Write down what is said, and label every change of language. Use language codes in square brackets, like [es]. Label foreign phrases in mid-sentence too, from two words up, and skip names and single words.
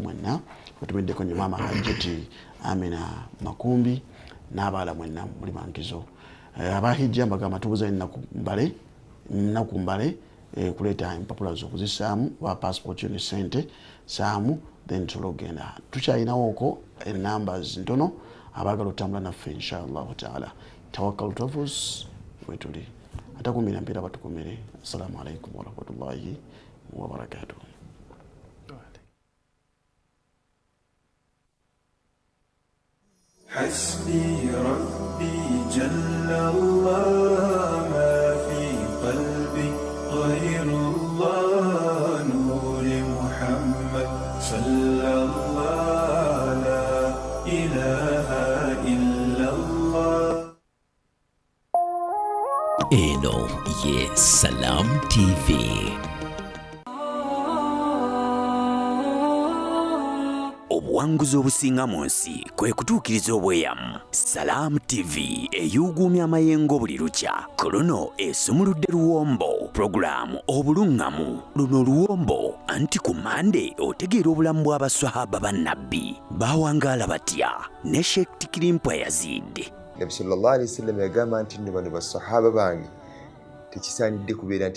[lg] mwenna otumiddeko nyo maama Hajjati Amina Makumbi n'abaala mwenna muli bankizo abahijja mbagamba tubuza ennaku mbale kuleeta empapula z'okuzisaamu ba passport yo ne ssente saamu then tulogenda tukyayinawooko numbers ntono abaagala otambula naffe [ar] إن شاء الله تعالى [lg] Tawakkal Travels wetuli atakumira mpira batukumire. [ar] السلام عليكم ورحمة الله وبركاته. حسبي ربي جل الله ما في قلبي غير الله نور محمد صلى الله لا إله إلا الله. [lg] Eno ye Salam TV. Obuwanguzi obusinga mu nsi kwe kutuukiriza obweyamu. Salam TV eyuguumya amayengo buli lukya. Kolono esumuludde luwombo. Programu obulungamu. Luno luwombo anti ku Mande otegeera obulamu bw'abaswahaba bannabbi. Bawangaala batya ne Sheikh Tikirimpwa Yazid. Nabi [ar] صلى الله عليه وسلم [lg] yagamba nti bano basahaba bange tekisaanidde kubeera